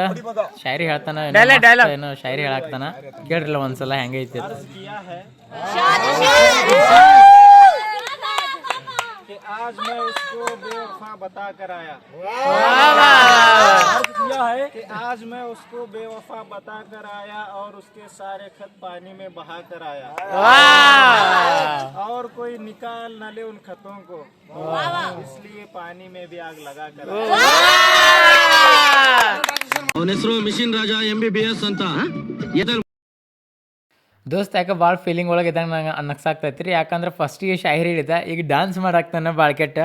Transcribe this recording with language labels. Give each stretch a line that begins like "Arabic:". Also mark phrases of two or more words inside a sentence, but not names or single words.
Kannada: ಶಾಯರಿ ಹೇಳ್ತಾನ, ಏನೋ ಶಾಯರಿ ಹೇಳಾಕ್ತಾನ. ಕೇಳ್ರಲ್ಲ ಒಂದ್ಸಲ ಹೆಂಗೈತಿ.
Hindi: आज मैं उसको बेवफा बता कर आया कि आज मैं उसको बेवफा बता कर आया और उसके सारे खत पानी में बहा कर आया और कोई निकाल न ले उन खतों को, इसलिए पानी में भी आग लगा कर
Kannada: ಅವನ ಹೆಸರು ಮಿಷಿನ್ ರಾಜ MBBS ಅಂತ. ದೋಸ್ತ ಯಾಕೆ ಭಾಳ ಫೀಲಿಂಗ್ ಒಳಗೆ ಇದ್ದಂಗೆ ನಂಗೆ ಅನ್ನಕ್ಸಾಗ್ತೈತ್ರಿ. ಯಾಕಂದ್ರೆ ಫಸ್ಟಿಗೆ ಶಾಯರಿ ಹೇಳಿದ, ಈಗ ಡ್ಯಾನ್ಸ್ ಮಾಡಾಕ್ತಾನ ಭಾಳ ಕೆಟ್ಟ.